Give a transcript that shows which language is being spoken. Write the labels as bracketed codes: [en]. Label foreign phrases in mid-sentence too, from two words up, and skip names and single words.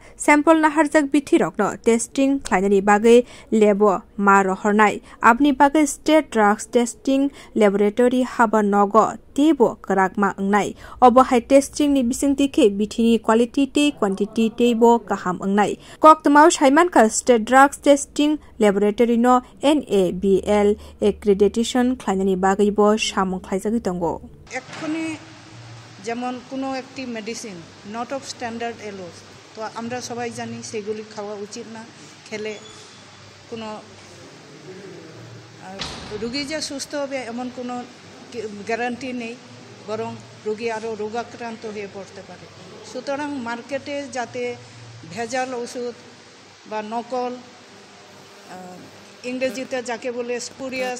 [trp] sample nahar jak pithi rokno testing khlainani bagai lebo ma rohornai apni bagai [en] State Drugs Testing Laboratory [trp] haba nogo tebo karakma angnai obo [en] high testing [trp] ni bisingti ke bithini quality te quantity te bo kaham angnai koktmau shaiman ka [en] State Drugs Testing Laboratory [trp] no [en] NABL accreditation [trp] khlainani bagai bo samung khlaijagi tongo [bn] এক্ষুনি যেমন কোনো একটি [en] medicine not of standard [bn] এলো তো আমরা সবাই জানি সেগুলি খাওয়া উচিত না খেলে কোনো রোগী যে সুস্থ হবে এমন কোনো গ্যারান্টি নেই বরং রোগী আরও রোগাক্রান্ত হয়ে পড়তে পারে সুতরাং মার্কেটে যাতে ভেজাল ওষুধ বা নকল ইংরেজিতে যাকে বলে স্পুরিয়াস